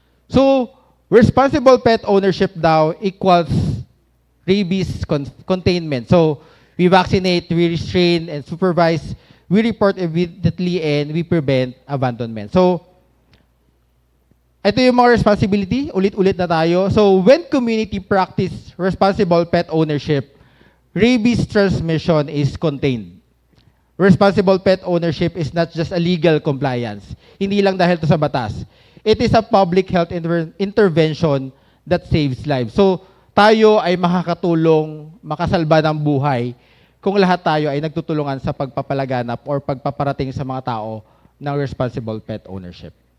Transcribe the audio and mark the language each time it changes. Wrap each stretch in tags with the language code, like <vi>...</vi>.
<en>So, responsible pet ownership daw equals rabies containment. So, we vaccinate, we restrain, and supervise, we report immediately, and we prevent abandonment.</en> <tl>So, ito yung mga responsibility, ulit-ulit na tayo.</tl> <en>So, when community practice responsible pet ownership, rabies transmission is contained. Responsible pet ownership is not just a legal compliance.</en> <tl>Hindi lang dahil to sa batas.</tl> <en>It is a public health intervention that saves lives.</en> <tl>So, tayo ay makakatulong, makasalba ng buhay kung lahat tayo ay nagtutulungan sa pagpapalaganap or pagpaparating sa mga tao ng responsible pet ownership.</tl>